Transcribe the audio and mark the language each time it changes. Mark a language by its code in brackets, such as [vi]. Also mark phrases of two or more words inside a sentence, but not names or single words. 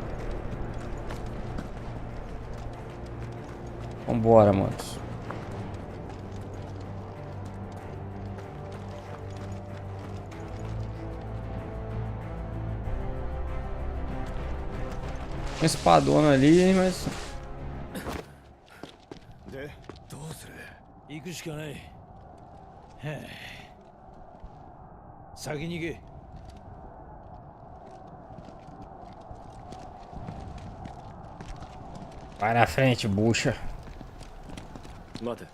[pt] Vambora, manos. Uma espadona ali, mas... [ja] どうする？行くしかない。へえ。先に行け。 [pt] Vai na frente, bucha. [ja] 待て。